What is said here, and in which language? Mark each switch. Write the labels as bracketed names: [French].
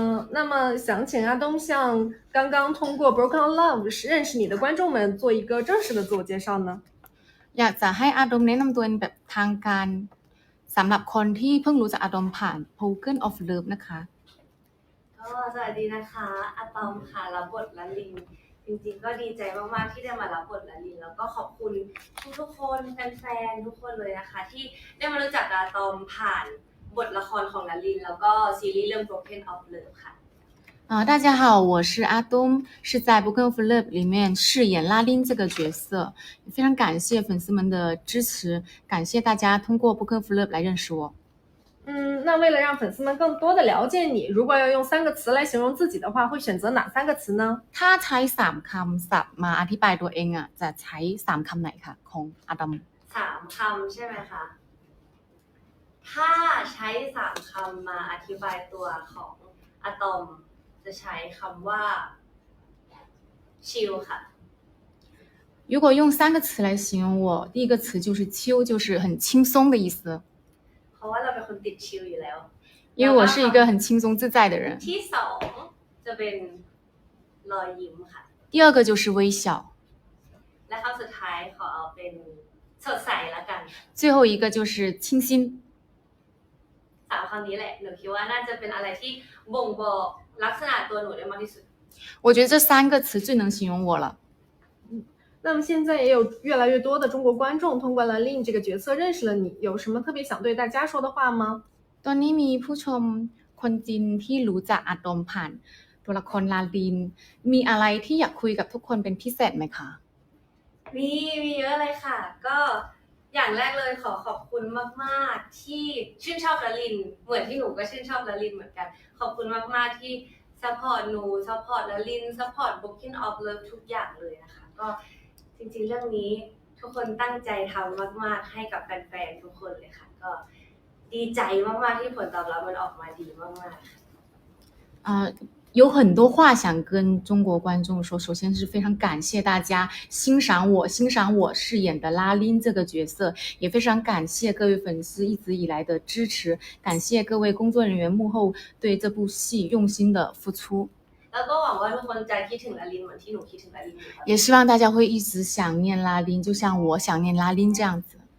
[Chinese] 那么想请阿东向刚刚通过 Broken of Love 认识你的观众们做一个正式的自我介绍呢？ [Thai] อยากจะให้อาดมแนะนำตัวแบบทางการสำหรับคนที่เพิ่งรู้จักอาดมผ่าน Broken of Love นะคะ ก็สวัสดีนะคะอะตอมค่ะรับบทละลินจริงๆก็ดีใจมากๆที่ได้มารับบทละลินแล้วก็ขอบคุณทุกคนแฟนๆทุกคนเลยนะคะที่ได้มารู้จักอะตอมผ่านบทละครของละลินแล้วก็ซีรีส์เรื่อง Broken of Love ค่ะ [Chinese] 大家好，我是阿东，是在 Broken of Love 里面饰演拉丁这个角色，非常感谢粉丝们的支持，感谢大家通过 Broken of Love 来认识我。那为了让粉丝们更多的了解你，如果要用3个词来形容自己的话，会选择哪3个词呢？ [Thai] ถ้าใช้3คำศัพท์มาอธิบายตัวเองจะใช้3คำไหนคะของอาดม 3คำใช่ไหมคะถ้าใช้3คำมาอธิบายตัวของอะตอมจะใช้คำว่าชิลค่ะ [Chinese] 如果用3个词来形容我，第一个词就是chill，就是很轻松的意思。 [Thai] เพราะว่าเราเป็นคนติดชิลอยู่แล้ว [Chinese] 因为我是一个很轻松自在的人。 [Thai] ที่2จะเป็นรอยยิ้มค่ะ [Chinese] 第二个就是微笑。 [Thai] และคำสุดท้ายขอเอาเป็นสดใสละกัน [Chinese] 最后一个就是清新。 [Thai] 3คำนี้แหละหนูคิดว่าน่าจะเป็นอะไรที่บ่งบอกลักษณะตัวหนูได้มากที่สุด [Chinese] 我觉得这3个词最能形容我了。那么现在也有越来越多的中国观众通过了 Lin 这个角色认识了你，有什么特别想对大家说的话吗？ [Thai] ตอนนี้มีผู้ชมคนจีนที่รู้จักอาดมผ่านตัวละครลาลินมีอะไรที่อยากคุยกับทุกคนเป็นพิเศษไหมคะ มีเยอะเลยค่ะก็อย่างแรกเลยขอขอบคุณมากๆที่ชื่นชอบละลินเหมือนที่หนูก็ชื่นชอบละลินเหมือนกันขอบคุณมากๆที่ซัพพอร์ตหนูซัพพอร์ตละลินซัพพอร์ต Broken of Love ทุกอย่างเลยนะคะก็จริงๆเรื่องนี้ทุกคนตั้งใจทำมากๆให้กับแฟนๆทุกคนเลยค่ะก็ดีใจมากๆที่ผลตอบรับมันออกมาดีมากๆ [Chinese] 有很多话想跟中国观众说，首先是非常感谢大家欣赏我饰演的拉琳这个角色，也非常感谢各位粉丝一直以来的支持，感谢各位工作人员幕后对这部戏用心的付出。 [Thai] แล้วก็หวังว่าทุกคนจะคิดถึงละลินเหมือนที่หนูคิดถึงละลิน [Chinese] 也希望大家会一直想念拉琳，就像我想念拉琳这样子。